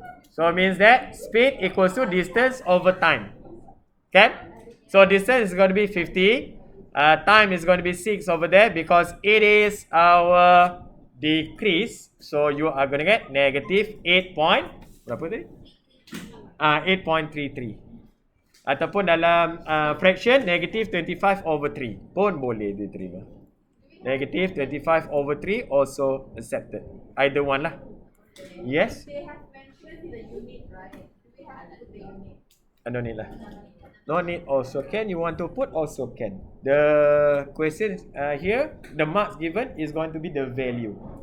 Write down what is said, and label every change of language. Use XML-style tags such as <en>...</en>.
<en>So means that speed equals to distance over time. Okay? So distance is going to be 50. Time is going to be 6 over there because it is our decrease. So you are going to get negative 8.33.</en> <ms>Ataupun dalam</ms> <en>fraction negative 25 over 3</en> <ms>pun boleh diterima.</ms> <en>Negative 25 over 3 also accepted. Either one lah. Yes? They have mentioned the unit, right? Do we have to put the unit? No need lah. No need also can. You want to put also can. The question here, the marks given is going to be the value.</en>